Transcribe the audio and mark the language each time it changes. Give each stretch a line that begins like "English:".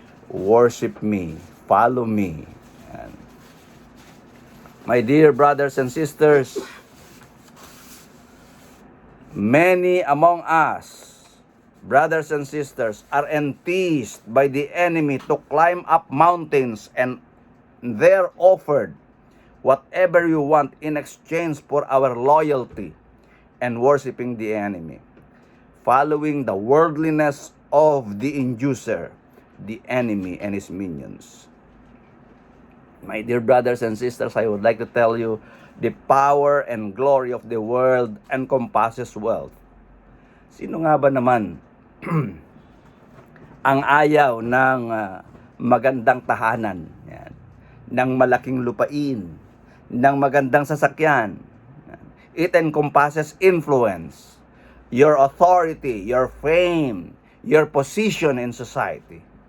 English: Worship me. Follow me. And my dear brothers and sisters, many among us, brothers and sisters, are enticed by the enemy to climb up mountains and there offered whatever you want in exchange for our loyalty and worshiping the enemy. following the worldliness of the inducer, the enemy and his minions. My dear brothers and sisters, I would like to tell you, the power and glory of the world encompasses wealth.
Filipino: Sino nga ba naman ang ayaw ng magandang tahanan, yan, ng malaking lupain, ng magandang sasakyan?
English: It encompasses influence, your authority, your fame, your position in society.